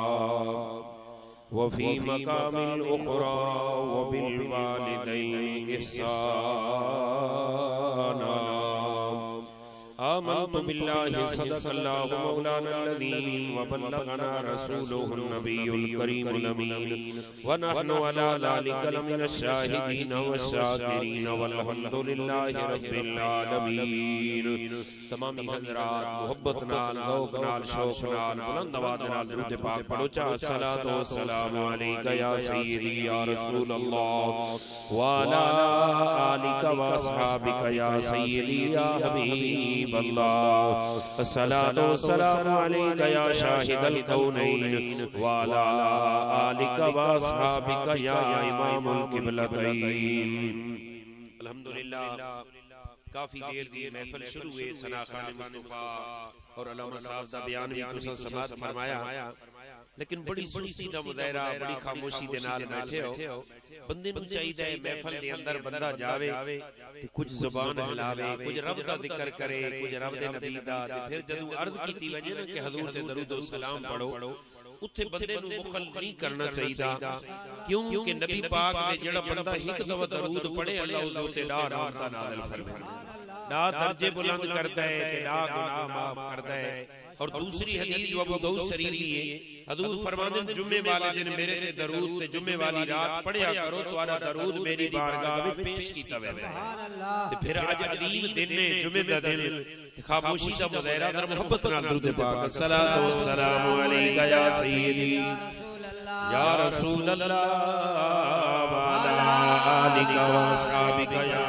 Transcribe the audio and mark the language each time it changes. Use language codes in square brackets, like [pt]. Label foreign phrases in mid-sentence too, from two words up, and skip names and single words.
[ar] وفي مقام الأخرى وبالوالدين إحسانا آمنت بالله صدق الله مولانا الذي وبلغنا رسوله النبي الكريم الأمين ونحن على ذلك لمن الشاهدين والشاكرين والحمد لله رب العالمين [pa] تمام حضرات محبت نال ذوق نال شوق نال بلند آواز نال درود پاک پڑھو چا [ar] الصلاۃ والسلام علیک یا سیدی یا رسول اللہ وعلی آلک واصحابک یا سیدی یا حبیب اللہ الصلاۃ والسلام علیک یا شاہد الکونین وعلی آلک واصحابک یا امام القبلتین۔ [pa] الحمدللہ کافی دیر دی محفل شروع ہوئے ثنا خان مصطفیٰ اور علامہ صاحب دا بیان بھی تساں سماعت فرمایا، لیکن بڑی سستی دا مظاہرہ بڑی خاموشی دے نال بیٹھے ہو۔ بندے نوں چاہیے محفل دے اندر بندہ جاوے تے کچھ زبان ہلاوے، کچھ رب دا ذکر کرے، کچھ رب دے نبی دا، تے پھر جدوں عرض کیتی وجے نا کہ حضور تے درود و سلام پڑھو، اتھے بندے نوں بخل نہیں کرنا چاہیے، کیونکہ نبی پاک نے جڑا بندہ ایک دفعہ درود پڑھے اللہ اس تے ڈا رحمتاں نازل فرمائے، ڈا درجے [ur] بلند کرتا ہے، [pa] ڈا گناہ [ur] معاف کرتا ہے۔ اور دوسری حدیث جو ابو داؤد شریف کی ہے، حضور فرماتے ہیں جمعے والے دن میرے تے درود تے جمعے والی رات [pa] پڑھیا کرو [ur] تو آلا درود میری بارگاہ میں پیش [pa] کیتا ہوئے۔ پھر آج عظیم دن ہے، جمعے دا دن، خاموشی دا مظاہرہ در محبت نال درود پاک [ar] الصلاۃ والسلام علیک یا سیدی یا رسول اللہ وعلی آلک واصحابک یا